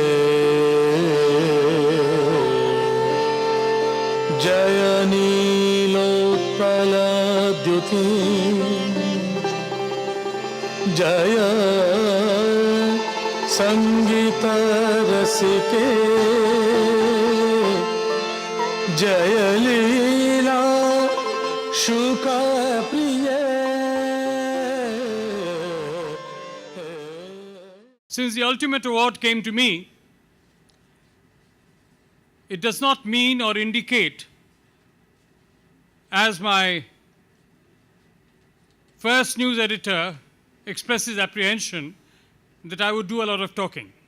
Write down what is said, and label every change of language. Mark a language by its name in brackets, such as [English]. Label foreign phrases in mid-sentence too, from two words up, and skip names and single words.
[Sanskrit] जय नीलोत्पलद्युति, जय संगीत रसिके, जय लीला शुक प्रिय। [English] Since the ultimate award came to me, it does not mean or indicate, as my first news editor expresses apprehension, that I would do a lot of talking.